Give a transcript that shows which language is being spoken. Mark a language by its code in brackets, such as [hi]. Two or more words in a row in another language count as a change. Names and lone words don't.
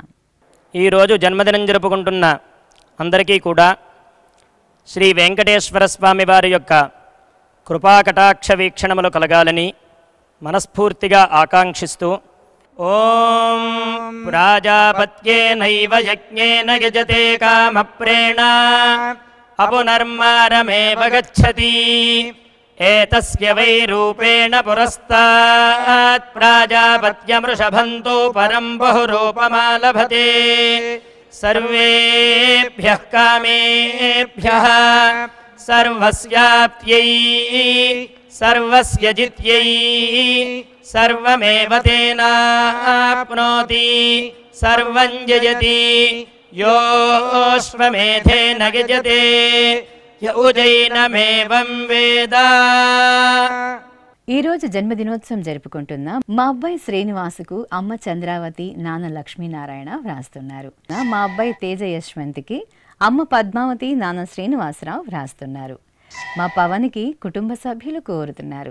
[te] ఈరోజు జన్మదినం జరుపుకుంటున్న అందరికీ కూడా శ్రీ వెంకటేశ్వర స్వామి వారి యొక్క కృపాకటాక్ష వీక్షణములు కలగాలని మనస్ఫూర్తిగా ఆకాంక్షిస్తూ [sa] ఓం ప్రాజాపత్యేనైవ యజ్ఞేన యజతే కామప్రేణ అపునర్మారమేవ గచ్చతి ఏతస్య వై రూపేణ పురస్తాత్ ప్రాజాపత్యమృషభంతో పరం బహురూపమాలభతే सर्वेभ्यः कामेभ्यः सर्वस्याप्त्यै सर्वस्य जित्यै सर्वमेव तेनाप्नोति सर्वं जयति योऽश्वमेधेन यजते य उजैनमेवं वेद. [te] ఈ రోజు జన్మదినోత్సవం జరుపుకుంటున్న మా అబ్బాయి శ్రీనివాసుకు అమ్మ చంద్రావతి, నాన్న లక్ష్మీనారాయణ వ్రాస్తున్నారు. మా అబ్బాయి తేజ యశ్వంత్కి అమ్మ పద్మావతి, నాన్న శ్రీనివాసరావు వ్రాస్తున్నారు. మా పవన్కి కుటుంబ సభ్యులు కోరుతున్నారు.